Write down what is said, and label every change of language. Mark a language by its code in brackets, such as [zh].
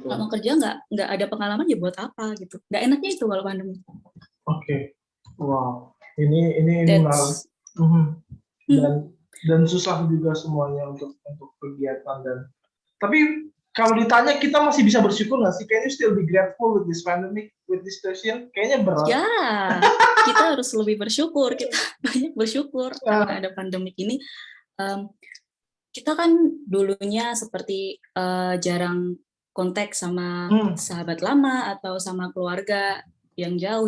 [id] Kalau kerja nggak ada pengalaman ya buat apa gitu. Nggak enaknya itu kalau pandemi. Oke. Wow. Ini menarik. Dan susah juga semuanya untuk kegiatan tapi kalau ditanya kita masih bisa bersyukur nggak sih? [en] Can you still be grateful with this pandemic, with this situation? [id] Kayaknya berat. Ya, kita harus lebih bersyukur. Kita banyak bersyukur karena ada pandemik ini. Kita kan dulunya seperti jarang kontak sama sahabat lama atau sama keluarga yang jauh.